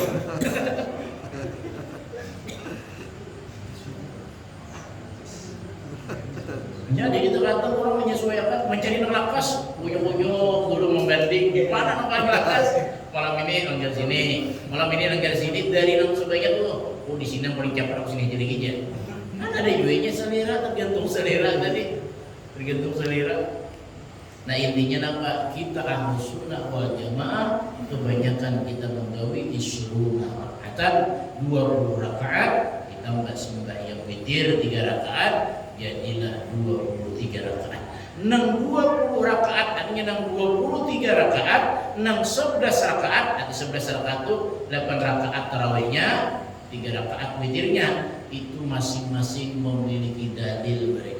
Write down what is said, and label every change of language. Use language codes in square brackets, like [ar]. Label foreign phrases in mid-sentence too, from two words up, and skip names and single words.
[id] Jadi kita kata orang menyesuaikan mencari nang lakas, ujung-ujung guru membanding gimana nang paling lakas. Malam ini langgar sini, malam ini langgar sini dari nang sebaiknya tuh. Oh di sini paling cepat sini jadi gini. Kan ada juga selera, tergantung selera tadi, tergantung selera. Nah intinya apa? Kita [ar] Ahlus Sunnah wal Jamaah [id] kebanyakan kita menggawi [ar] isyruna raka'atan [id] 20 rakaat ditambah sembahyang witir 3 rakaat jadilah 23 rakaat. Nang 20 rakaat artinya nang 23 rakaat, nang 11 rakaat, arti 11 rakaat itu 8 rakaat tarawihnya, 3 rakaat witirnya, itu masing-masing memiliki dalil mereka.